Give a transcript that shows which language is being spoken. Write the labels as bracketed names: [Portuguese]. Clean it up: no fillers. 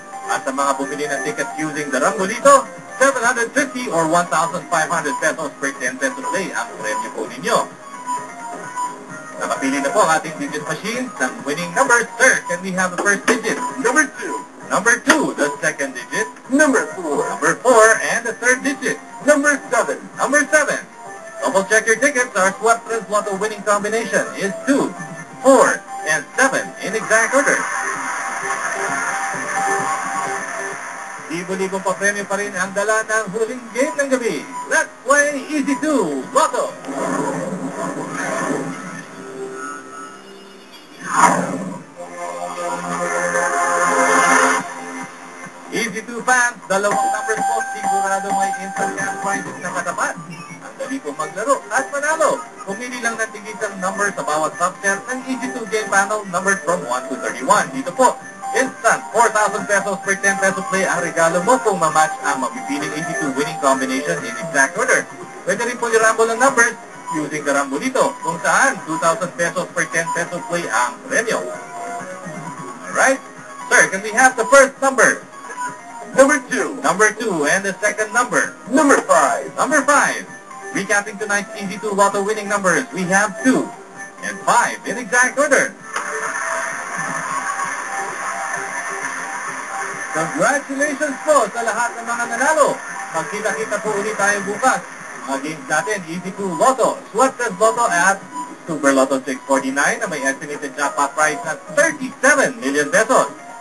[Filipino] At sa mga bumili ng tickets [English] using the Rambolito, [Filipino] 750 or 1,500 pesos per 10 peso play ang premyo po ninyo. Nakapili na po ang ating digit machine ng winning numbers. [English] Sir, can we have the first digit? Number 2. Number 2, the second digit. Number 4. Number 4, and the third digit. Number 7. Number 7. Double check your tickets. Our Sweaters Lotto winning combination is 2, 4, and 7 in exact order. [Filipino] Libo-libong pa-premyo pa rin ang dala ng huling game ng gabi. [English] Let's play Easy 2 Lotto! [Filipino] Easy 2 fans, dalawang numbers po, sigurado may [English] instant cash prizes [Filipino] na katapat. Ang dali po maglaro at manalo. Pumili lang ng tigisang number sa bawat subset ng Easy 2 game panel [English] numbered from 1 to 31. [Filipino] Dito po, instant 4,000 pesos per 10 peso play ang regalo mo kung mamatch ang mapipiling Easy 2 winning combination [English] in exact order. [Filipino] Pwede rin po i-rumble ng numbers using the Rambolito, kung saan 2,000 pesos per 10 peso play ang premyo. [English] Alright? Sir, can we have the first number? Number 2. Number 2, and the second number? Number 5. Number 5. Recapping tonight's Easy 2 Lotto winning numbers, we have 2 and 5 in exact order. [Filipino] Congratulations po sa lahat ng mga nanalo. Magkita-kita po ulit tayo bukas. [English] Mga games natin, [Filipino] Easy 2 Lotto, Sweaters Lotto at [English] Super Lotto 649 na may estimated jackpot prize na 37 million pesos.